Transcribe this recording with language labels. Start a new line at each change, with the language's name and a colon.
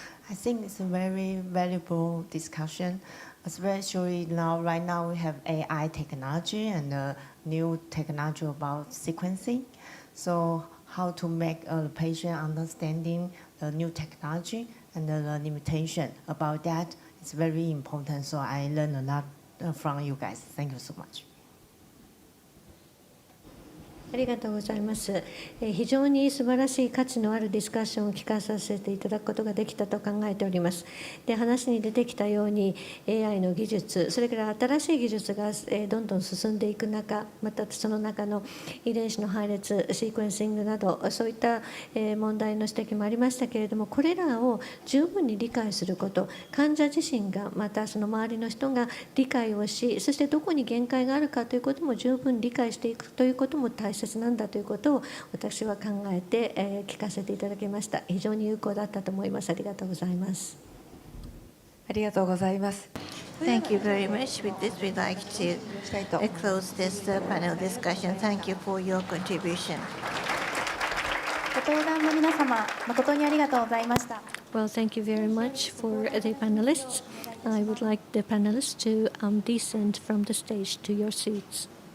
English: I think it's a very valuable discussion, especially right now we have AI technology and new technology about sequencing. So how to make the patient understanding the new technology and the limitation about that is very important. So I learned a lot from you guys. Thank you so much.
Japanese: ありがとうございます。非常に素晴らしい価値のあるディスカッションを聞かさせていただくことができたと考えております。で、話に出てきたように AI の技術、それから新しい技術がどんどん進んでいく中、またその中の遺伝子の配列、シークエンシングなど、そういった問題の指摘もありましたけれども、これらを十分に理解すること、患者自身が、またその周りの人が理解をし、そしてどこに限界があるかということも十分理解していくということも大切なんだということを私は考えて聞かせていただきました。非常に有効だったと思います。ありがとうございます。ありがとうございます。
English: Thank you very much. With this, we'd like to close this panel discussion. Thank you for your contribution.
Japanese: ご登壇の皆様、誠にありがとうございました。
English: Well, thank you very much for the panelists. I would like the panelists to descend from the stage to your seats.